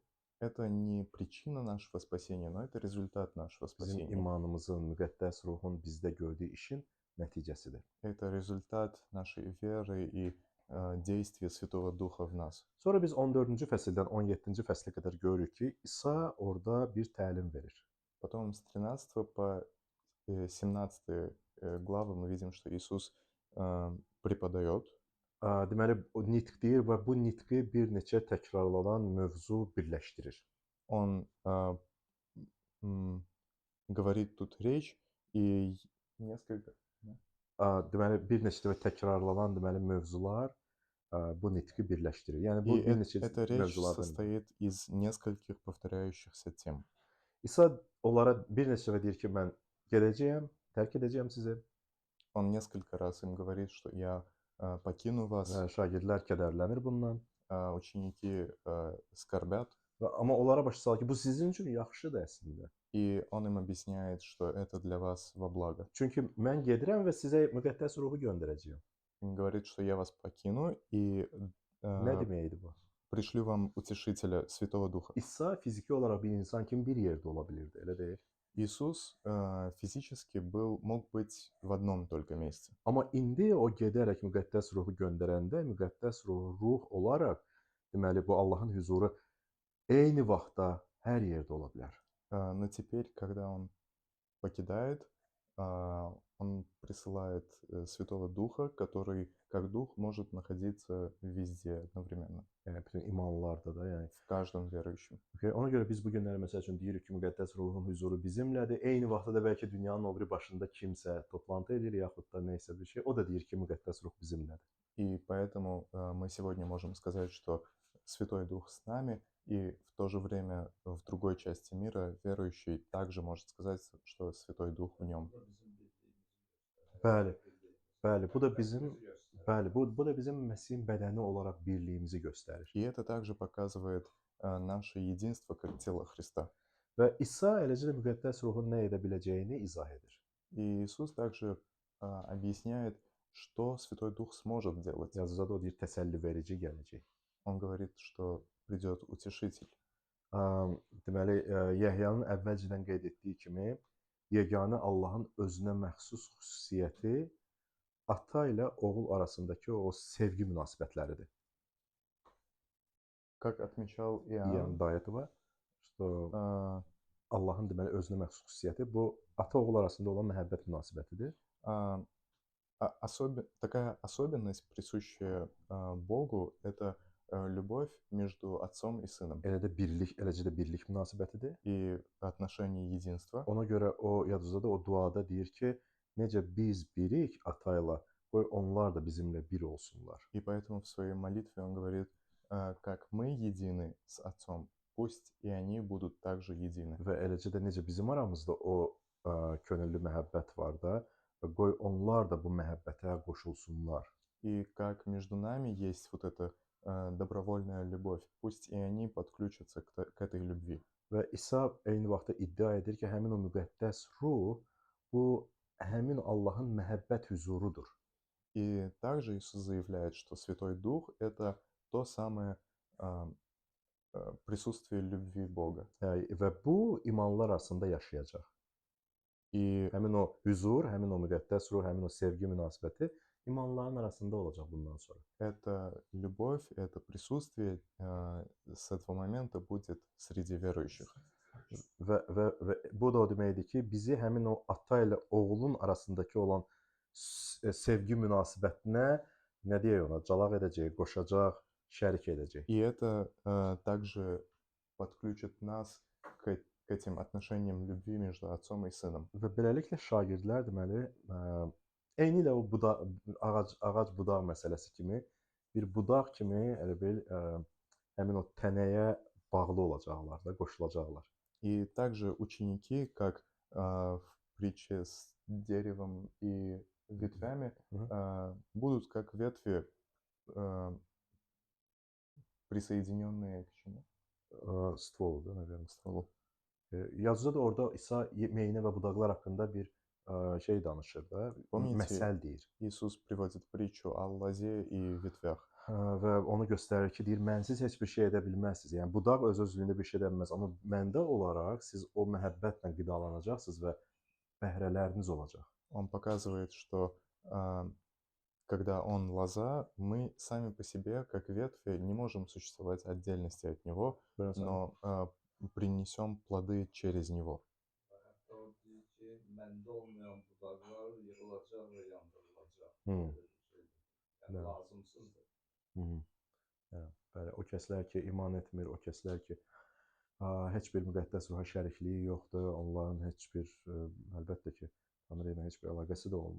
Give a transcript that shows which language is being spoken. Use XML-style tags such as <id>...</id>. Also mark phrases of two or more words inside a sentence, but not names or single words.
<ru>Это не причина нашего спасения, но это результат нашего</ru> <az>Bizim</az> <ru>спасения.</ru> <az>imanımızın, müqəddəs ruhun bizdə gördüyü işin nəticəsidir.</az> <ru>Это результат нашей веры и действия Святого Духа в нас.</ru> <az>Sonra biz 14-cü fəsildən 17-ci fəslə qədər görürük ki, İsa orada bir təlim verir.</az> <ru>Потом с 13 по 17 главы мы видим, что Иисус преподает.</ru> <az>Deməli, o nitq deyir və bu nitqi bir neçə təkrarlanan mövzu birləşdirir.</az> <ru>Он говорит тут речь, и несколько... Да.</ru> <az>Deməli, bir neçə dəfə təkrarlanan deməli mövzular bu nitqi birləşdirir. Yəni</az> <ru>И</ru> <az>bu bir neçə</az> <ru>эта речь</ru> <az>mövzulardan ibarət.</az> <ru>состоит из нескольких повторяющихся тем.</ru> <az>İsa onlara bir neçə dəfə deyir ki, mən gedəcəyəm, tərk edəcəyəm sizi.</az> <ru>Он nесколько раз им говорит, что я покину вас,</ru> <az>Və şagirdlər kədərlənir bundan.</az> <ru>ученики скорбят,</ru> <az>Amma onlara başa salır ki, bu sizin üçün yaxşıdır əslində.</az> <ru>и он им объясняет, что это для вас во благо.</ru> <az>Çünki mən gedirəm və sizə müqəddəs ruhu göndərəcəyəm.</az> <ru>Он говорит, что я вас покину и</ru> <az>Nə deməkdir bu?</az> <ru>пришлю вам утешителя, Святого Духа.</ru> <az>İsa fiziki olaraq bir insan kimi bir yerdə ola bilirdi, elə deyil?</az> <ru>Иисус физически мог быть в одном только месте.</ru> <az>Amma indi o gedərək müqəddəs ruhu göndərəndə, müqəddəs ruh olaraq, deməli bu Allahın hüzuru eyni vaxtda hər yerdə ola bilər.</az> <ru>Но теперь, когда он покидает, он присылает Святого Духа, который, как Дух, может находиться везде одновременно,</ru> <az>Yəni bütün imanlarda da, yəni.</az> <ru>в каждом верующем.</ru> <az>Okay, ona görə biz bu günləri məsəl üçün deyirik ki, müqəddəs ruhun hüzuru bizimlədir. Eyni vaxtda da bəlkə dünyanın o biri başında kimsə toplantı edir, yaxud da nə isə bir şey. O da deyir ki, müqəddəs ruh bizimlədir.</az> <ru>И поэтому мы сегодня можем сказать, что Святой Дух с нами, и в то же время в другой части мира верующий также может сказать, что Святой Дух в нем.</ru> <az>Bəli. Bəli, bu da bizim bu da bizim Məsihin bədəni olaraq birliyimizi göstərir.</az> <ru>И это также показывает наше единство как тело Христа.</ru> <az>Və İsa eləcə də müqəddəs ruhun nə edə biləcəyini izah edir.</az> <ru>И Иисус также объясняет, что Святой Дух сможет делать.</ru> <az>Yazıda da o deyir, təsəlli verici gələcək.</az> <ru>Он говорит, что придет утешитель.</ru> <az>Deməli, Yəhyanın əvvəlcədən qeyd etdiyi kimi, yeganə Allahın özünə məxsus xüsusiyyəti ata ilə oğul arasındakı o sevgi münasibətləridir.</az> <ru>Как отмечал</ru> <az>Yəni</az> <ru>Иоанн,</ru> <az>ayəti var, что Allahın deməli özünə məxsus xüsusiyyəti bu ata-oğul arasında olan məhəbbət münasibətidir.</az> <ru>такая особенность, присущая Богу, это любовь между отцом и сыном</ru> <az>Eləcə də birlik münasibətidir.</az> <ru>и отношение единства.</ru> <az>Ona görə o Yaduzada da o duada deyir ki, necə biz birik ata ilə, qoy onlar da bizimlə bir olsunlar.</az> <ru>И поэтому в своей молитве он говорит, как мы едины с отцом, пусть и они будут также едины.</ru> <az>Və eləcə də necə bizim aramızda o könüllü məhəbbət var da, və qoy onlar da bu məhəbbətə qoşulsunlar.</az> <ru>И как между нами есть вот эта добровольная любовь, пусть и они подключатся к этой любви.</ru> <az>Və İsa eyni vaxtda iddia edir ki, həmin o müqəddəs ruh bu həmin Allahın məhəbbət hüzurudur.</az> <ru>И также Иисус заявляет, что Святой Дух – это то самое присутствие любви Бога.</ru> <az>Və bu imanlar arasında yaşayacaq.</az> <ru>И</ru> <az>Həmin o hüzur, həmin o müqəddəs ruh, həmin o sevgi münasibəti imanların arasında olacaq bundan sonra.</az> <ru>эта любовь, это присутствие с этого момента будет среди верующих.</ru> <az>Və bu da o deməkdir ki, bizi həmin o ata ilə oğlun arasındakı olan sevgi münasibətinə nə deyək ona, calaq edəcək, qoşacaq, şərik edəcək.</az> <ru>И это также подключит нас к этим отношениям любви между отцом и сыном.</ru> <az>Və beləliklə şagirdlər deməli eyni ilə o ağac budaq məsələsi kimi bir budaq kimi elə bil həmin o tənəyə bağlı olacaqlar da, qoşulacaqlar.</az> <ru>И также ученики, как в притче с деревом и ветвями, будут как ветви, присоединенные к чему? Стол да, наверное, Стволу.</ru> <az>Yazıda da orada İsa meynə və budaqlar haqqında bir şey danışır da,</az> <ru>Помните,</ru> <az>məsəl deyir.</az> <ru>Иисус приводит притчу о лозе и ветвях.</ru> <az>Və onu göstərir ki, deyir, mənsiz heç bir şey edə bilməzsiniz. Yəni budaq öz-özlüyündə bir şey edə bilməz, amma məndə olaraq siz o məhəbbətlə qidalanacaqsınız və bəhrələriniz olacaq.</az> <ru>Он показывает, что когда Он лоза, мы сами по себе, как ветви, не можем существовать в отдельности от Него, но принесем плоды через Него.</ru> <az>Məndə olmayan budaqlar yığılacaq və yandırılacaq. Yəni lazımsızdır. Bəli, o kəslər ki, iman etmir, o kəslər ki, heç bir müqəddəs ruha şərikliyi yoxdur. Onların heç bir, əlbəttə ki, Tanrı ilə heç bir əlaqəsi də olmur.</az>